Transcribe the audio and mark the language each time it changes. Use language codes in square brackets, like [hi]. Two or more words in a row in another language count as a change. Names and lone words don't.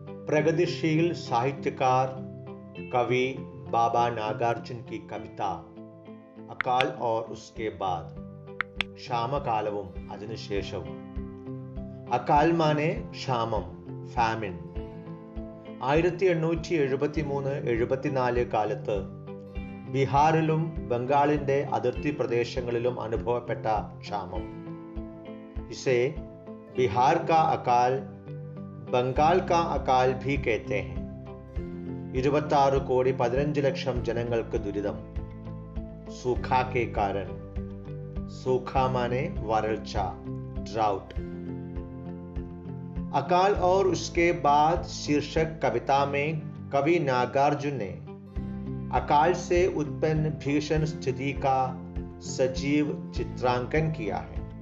[hi] प्रगतिशील साहित्यकार कवि बाबा नागार्जुन की कविता अकाल और उसके बाद [ml] ക്ഷാമകാലവും അതിനുശേഷവും. [hi] अकाल माने [ml] ക്ഷാമം, ഫാമിൻ. 1873-74 കാലത്ത് ബീഹാറിലും ബംഗാളിന്റെ അതിർത്തി പ്രദേശങ്ങളിലും അനുഭവപ്പെട്ട ക്ഷാമം. [hi] इसे बिहार का अकाल, बंगाल का अकाल भी कहते हैं. [ml] 26,15,00,000 ജനങ്ങൾക്ക് ദുരിതം. [hi] सूखा के कारण. सूखा माने वरൾച്ച, ड्राउट. अकाल और उसके बाद शीर्षक कविता में कवि नागार्जुन ने अकाल से उत्पन्न भीषण स्थिति का सजीव चित्रांकन किया है.